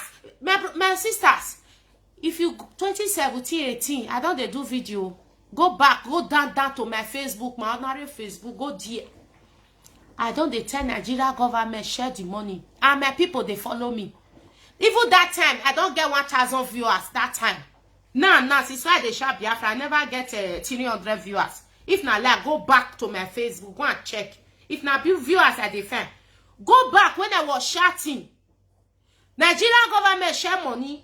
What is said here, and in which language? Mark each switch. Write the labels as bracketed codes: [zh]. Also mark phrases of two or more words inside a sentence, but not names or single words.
[pcm] My sisters, if you 2017, 18, I don't do video. Go back, go down to my Facebook, my ordinary Facebook, go there. I don't tell Nigeria government share the money. And my people, they follow me. Even that time, I don't get 1,000 viewers that time. Now, since why they share Biafra, I never get 300 viewers. If not, like, go back to my Facebook, go and check. If not, viewers I defend. Go back when I was shouting. Nigerian government share money.